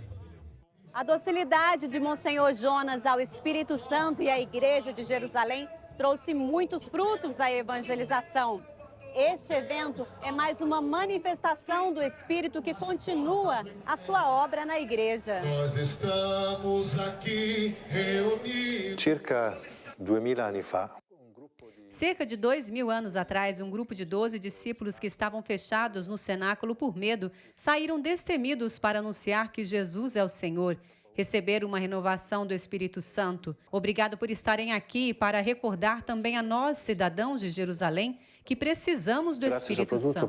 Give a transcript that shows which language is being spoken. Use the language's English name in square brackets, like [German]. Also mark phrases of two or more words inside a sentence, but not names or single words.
[Portuguese] A docilidade de Monsenhor Jonas ao Espírito Santo e à Igreja de Jerusalém trouxe muitos frutos à evangelização. Este evento é mais uma manifestação do Espírito que continua a sua obra na igreja. Nós estamos aqui reunidos. [Italian] Circa 2000 anni fa. [Portuguese] Cerca de 2.000 anos atrás, um grupo de 12 discípulos que estavam fechados no cenáculo por medo saíram destemidos para anunciar que Jesus é o Senhor. Receberam uma renovação do Espírito Santo. Obrigado por estarem aqui para recordar também a nós, cidadãos de Jerusalém, que precisamos do Espírito Santo.